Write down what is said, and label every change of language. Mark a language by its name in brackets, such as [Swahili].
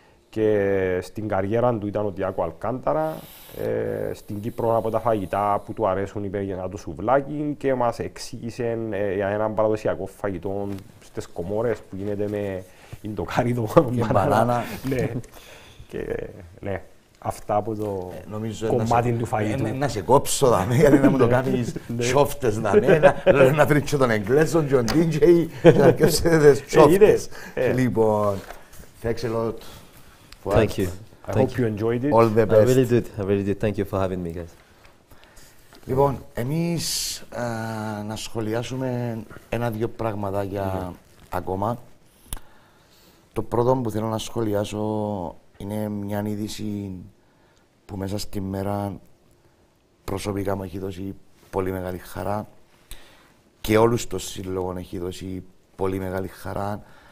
[Greek] Και στην καριέρα του ήταν ο Τιάκο Αλκάνταρα. Στην Κύπρο από τα φαγητά που του αρέσουν είπε για το σουβλάκι και μας εξήγησε για έναν παραδοσιακό φαγητό στις Κομόρες που γίνεται με ιντοκάριδο και μπανάνα. Ναι. Και ναι, αυτά από το κομμάτι του φαγητού. Να σε κόψω δαμέ, γιατί να μου το κάνεις σόφτες δαμέ, να τρίξω τον Εγγλέσον και τον DJ και να κέψετε τις σόφτες. [English] Λοιπόν, thanks a lot. Thank you. I hope you enjoyed it. All the best. I really did. Thank you for having me, guys. [Greek] Λοιπόν, εμείς να σχολιάσουμε ένα-δυο πραγματάκια ακόμα. Το πρώτο που θέλω να σχολιάσω είναι μια είδηση που μέσα στη μέρα προσωπικά μου έχει δώσει πολύ μεγάλη χαρά και όλους των σύλλογων έχει δώσει πολύ μεγάλη χαρά.